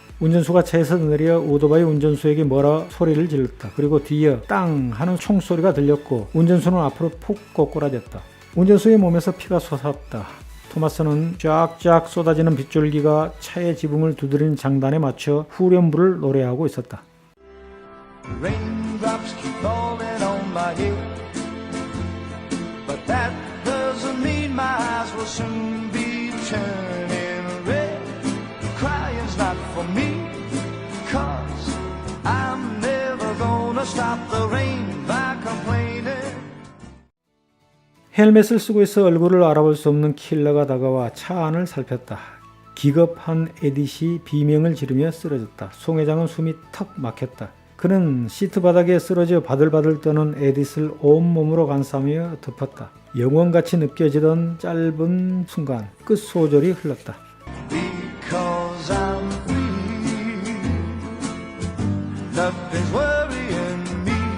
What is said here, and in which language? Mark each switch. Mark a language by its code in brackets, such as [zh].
[ko] 운전수가 차에서 내려 오토바이 운전수에게 뭐라 소리를 질렀다. 그리고 뒤에 땅 하는 총소리가 들렸고 운전수는 앞으로 푹 꼬꾸라졌다. 운전수의 몸에서 피가 솟았다. 토마스는 쫙쫙 쏟아지는 빗줄기가 차의 지붕을 두드리는 장단에 맞춰 후렴부를 노래하고 있었다. [en] Raindrops keep falling on my head. But that doesn't mean my eyes will soon be turning red. Crying's not for me, 'cause I'm never gonna stop the rain by complaining. [ko] 헬멧을 쓰고 있어 얼굴을 알아볼 수 없는 킬러가 다가와 차 안을 살폈다. 기겁한 에딧이 비명을 지르며 쓰러졌다. 송 회장은 숨이 턱 막혔다. 그는 시트 바닥에 쓰러져 바들바들 떠는 에딧을 온몸으로 감싸며 덮었다. 영원같이 느껴지던 짧은 순간 끝소절이 흘렀다. [en] Because I'm free, nothing's worrying me.